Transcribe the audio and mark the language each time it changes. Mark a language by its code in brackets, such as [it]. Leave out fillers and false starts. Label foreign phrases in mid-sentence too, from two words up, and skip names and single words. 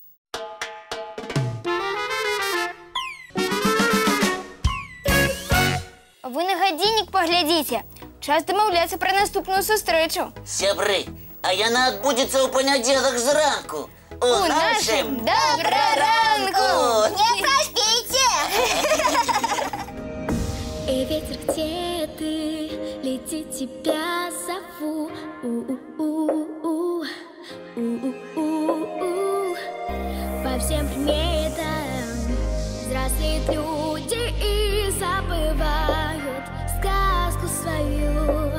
[be] Вы на гадзіннік паглядзіце. Час дамаўляцца пра наступную сустрэчу. Сябры, а яна адбудзецца ў панядзелак зранку. У нашым добраранку! [ru] Не проспейте! Эй, ветер, где ты? Лети, тебя зову. По всем предметам взрослеют люди и забывают сказку свою.